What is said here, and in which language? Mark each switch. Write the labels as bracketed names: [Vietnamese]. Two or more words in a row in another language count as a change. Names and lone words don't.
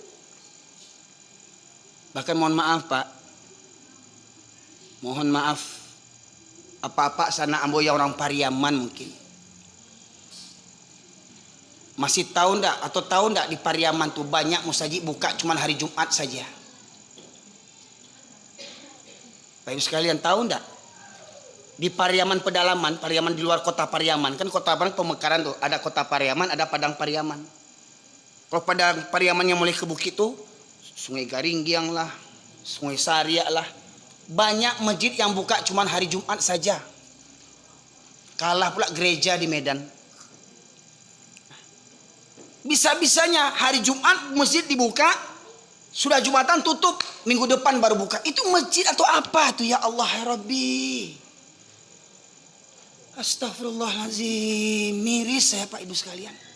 [Indonesian] Bahkan mohon maaf Pak, mohon maaf, apa-apa sana amboya orang Pariaman mungkin masih tahu ndak atau tahu ndak di Pariaman tuh banyak musajid buka cuman hari Jumat saja. Bapak Ibu sekalian tahu ndak? Di Pariaman pedalaman, Pariaman di luar kota Pariaman, kan kota Pariaman pemekaran tuh, ada kota Pariaman, ada Padang Pariaman. Kalau Padang Pariaman yang mulai ke bukit tuh, Sungai Garinggiang lah, Sungai Saria lah, banyak masjid yang buka cuman hari Jumat saja. Kalah pula gereja di Medan. Bisa-bisanya hari Jumat masjid dibuka, sudah Jumatan tutup, minggu depan baru buka. Itu masjid atau apa tuh [Arabic] ya Allah ya Rabbi? [Indonesian] Astagfirullahaladzim, miris saya Pak Ibu sekalian.